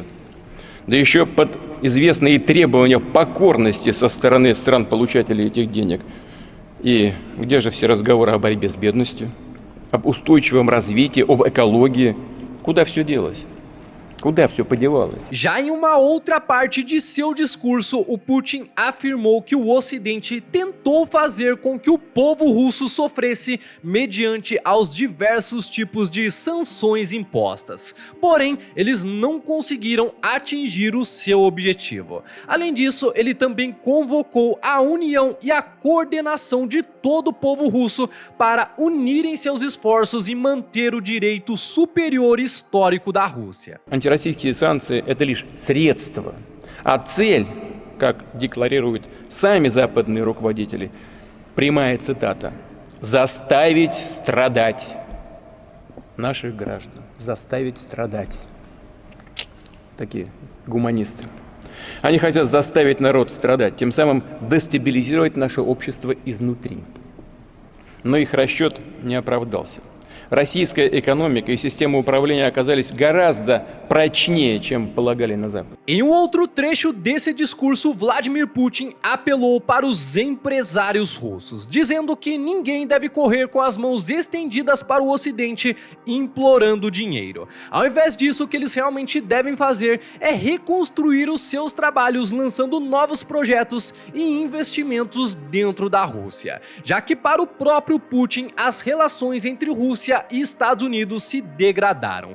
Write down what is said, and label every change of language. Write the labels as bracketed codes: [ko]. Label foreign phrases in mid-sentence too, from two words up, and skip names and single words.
[ru] Да еще под известные требования покорности со стороны стран-получателей этих денег. И где же все разговоры о борьбе с бедностью, об устойчивом развитии, об экологии? Куда все делось? Куда все подевалось? [pt] Já em uma outra parte de seu discurso, o Putin afirmou que o Ocidente tentou fazer com que o povo russo sofresse mediante aos diversos tipos de sanções impostas. Porém, eles não conseguiram atingir o seu objetivo. Além disso, ele também convocou a união e a coordenação de todo o povo russo para unirem seus esforços e manter o direito superior histórico da Rússia. [ru] Антироссийские санкции – это лишь средство, а цель, как декларируют сами западные руководители, прямая цитата: «заставить страдать наших граждан, заставить страдать». Такие гуманисты. Они хотят заставить народ страдать, тем самым дестабилизировать наше общество изнутри. Но их расчет не оправдался. Российская экономика и система управления оказались garaздо прочнее, чем полагали на Запад. [pt] Em um outro trecho desse discurso, Vladimir Putin apelou para os empresários russos, dizendo que ninguém deve correr com as mãos estendidas para o Ocidente implorando dinheiro. Ao invés disso, o que eles realmente devem fazer é reconstruir os seus trabalhos lançando novos projetos e investimentos dentro da Rússia, já que para o próprio Putin as relações entre Rússia e Estados Unidos se degradaram.